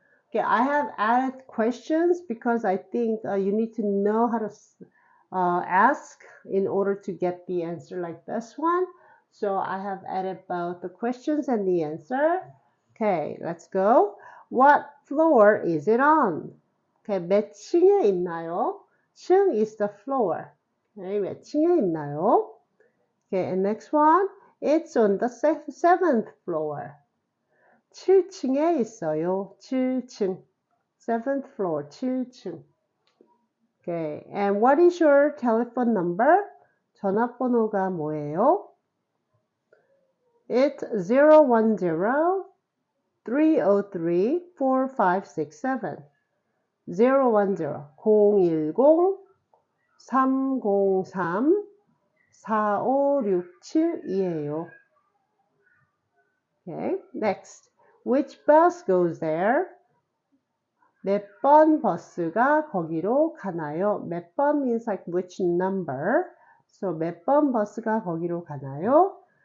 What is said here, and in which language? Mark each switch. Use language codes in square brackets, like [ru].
[en] Okay, I have added questions because I think you need to know how to ask in order to get the answer like this one. So I have added both the questions and the answer. Okay, let's go. What floor is it on? [ko] Okay, 몇 층에 있나요? [en] 층 is the floor. [ko] Okay, 몇 층에 있나요? [en] Okay, and next one. It's on the 7th floor. [ko] 7층에 있어요. 7층. [en] 7th floor, [ko] 7층. [en] Okay, and what is your telephone number? [ko] 전화번호가 뭐예요? [en] It's 010-303-4567. [ko] 010-303-4567이에요. [en] Okay, next. Which bus goes there? [ko] 몇 번 버스가 거기로 가나요? 몇 번 [en] means like which number. [ko] So 몇 번 버스가 거기로 가나요?